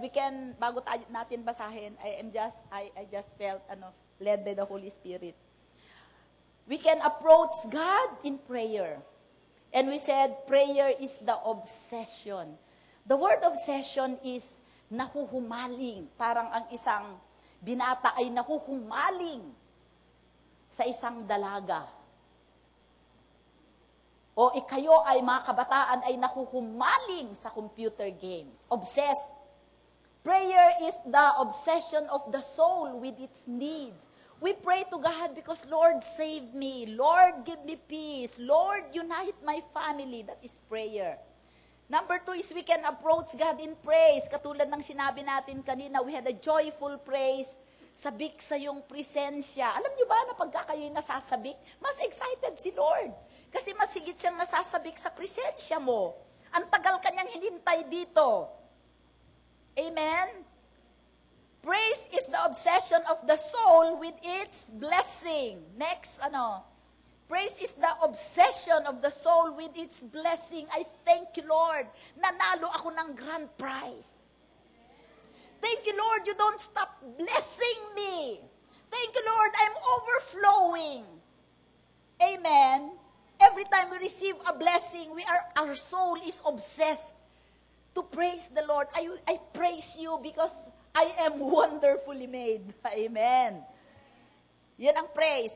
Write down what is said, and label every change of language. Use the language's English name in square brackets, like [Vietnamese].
[English] We can, [Filipino] bago natin basahin, [English] I just felt led by the Holy Spirit. We can approach God in prayer. And we said, prayer is the obsession. The word obsession is nahuhumaling. [Filipino] Parang ang isang binata ay nahuhumaling sa isang dalaga. O ikayo ay mga kabataan ay nahuhumaling sa computer games. [English] Obsessed. Prayer is the obsession of the soul with its needs. We pray to God because, Lord, save me. Lord, give me peace. Lord, unite my family. That is prayer. Number 2 is we can approach God in praise. [Filipino] Katulad ng sinabi natin kanina, [English] we had a joyful praise. [Filipino] Sabik sa iyong presensya. Alam niyo ba na pagka kayo'y nasasabik, mas excited si Lord. Kasi mas higit siyang nasasabik sa presensya mo. Ang tagal kanyang hinintay dito. Amen? [English] Praise is the obsession of the soul with its blessing. Next, Praise is the obsession of the soul with its blessing. I thank you, Lord. [Filipino] Nanalo ako ng grand prize. [English] Thank you, Lord, you don't stop blessing me. Thank you, Lord, I'm overflowing. Amen. Every time we receive a blessing, our soul is obsessed to praise the Lord. I praise you because I am wonderfully made. Amen. [Filipino] Yan ang [English] praise.